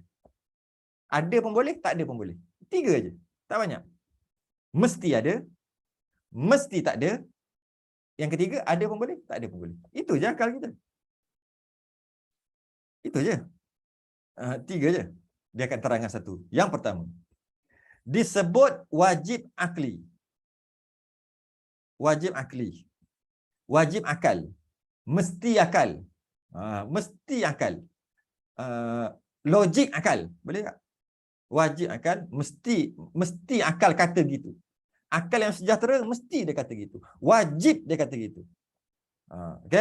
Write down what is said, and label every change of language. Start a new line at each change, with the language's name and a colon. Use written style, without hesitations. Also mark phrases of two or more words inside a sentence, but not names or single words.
Malay: Ada pun boleh, tak ada pun boleh. 3 je. Tak banyak. Mesti ada, mesti tak ada. Yang ketiga, ada pun boleh, tak ada pun boleh. Itu je akal kita. Itu je. 3 je. Dia akan terangkan satu. Yang pertama, disebut wajib akli. Wajib akli. Wajib akal. Mesti akal. Mesti akal. Logik akal. Boleh tak? Wajib akal, mesti akal kata gitu. Akal yang sejahtera mesti dia kata gitu. Wajib dia kata gitu. Okey?